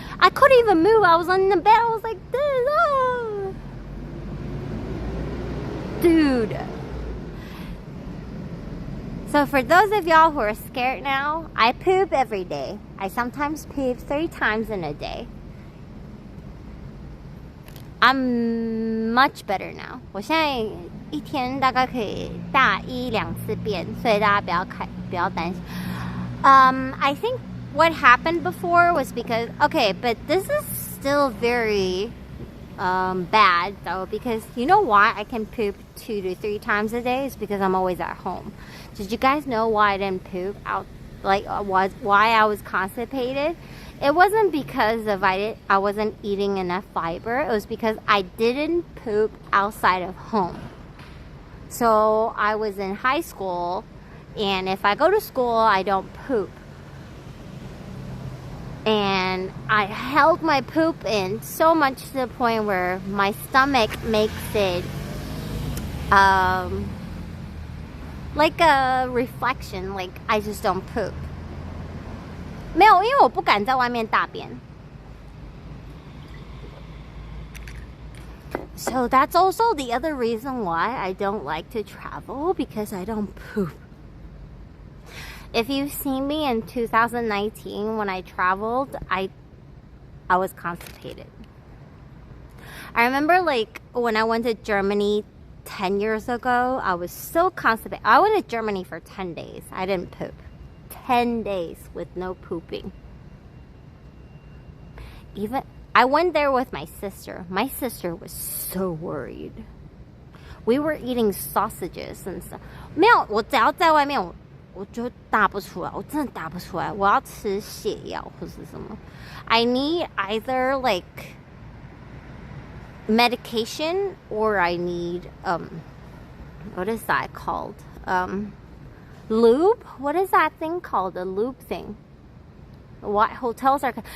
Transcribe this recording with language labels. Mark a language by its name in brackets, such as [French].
[English] I couldn't even move. I was on the bed. I was like this. Oh. Dude. So for those of y'all who are scared now, I poop every day. I sometimes poop 3 times in a day. I'm much better now. [Chinese] 我现在一天大概可以大1-2次便，所以大家不要担心。 [English] I think what happened before was because, okay, but this is still very bad though, because you know why I can poop 2 to 3 times a day? Is because I'm always at home. Did you guys know why I didn't poop out? Like why I was constipated? It wasn't because of I wasn't eating enough fiber. It was because I didn't poop outside of home. So I was in high school, and if I go to school, I don't poop. And I held my poop in so much to the point where my stomach makes it like a reflection, like I just don't poop. [Chinese] 没有，因为我不敢在外面大便。 [English] So that's also the other reason why I don't like to travel, because I don't poop. If you've seen me in 2019 when I traveled, I was constipated. I remember like when I went to Germany 10 years ago, I was so constipated. I went to Germany for 10 days. I didn't poop. 10 days with no pooping. Even I went there with my sister. My sister was so worried. We were eating sausages and stuff. [Chinese] 没有，我只要在外面我就大不出来，我真的大不出来。我要吃泻药或是什么。 [English] I need either like medication or I need what is that called? Lube? What is that thing called? A lube thing. What hotels are...